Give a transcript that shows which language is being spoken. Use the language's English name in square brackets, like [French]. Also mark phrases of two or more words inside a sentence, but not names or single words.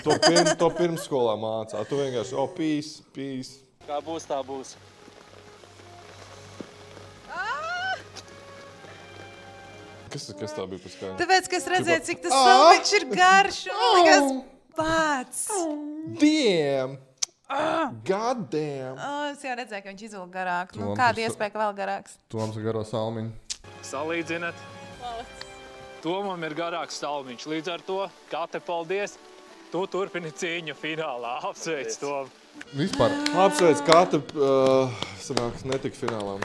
[Latvian] To pirmsskolā mācā, tu vienkārši, pīs. Kā būs, tā būs. Kas tā bija par skaņu? Tāpēc, ka es redzēju, cik tas salmiņš ir garš, un likās pats. [English] Damn! God damn! [Latvian] Es jau redzēju, ka viņš izvilka garāk. Kāda iespēja, ka vēl garāks? Toms ir garo salmiņu. Salīdzināt. Tomam ir garāks salmiņš. Līdz ar to, Kate, paldies. Tu turpini cīņu finālā. Apsveic, Tom. Vispār. Apsveic, Kate netika finālā.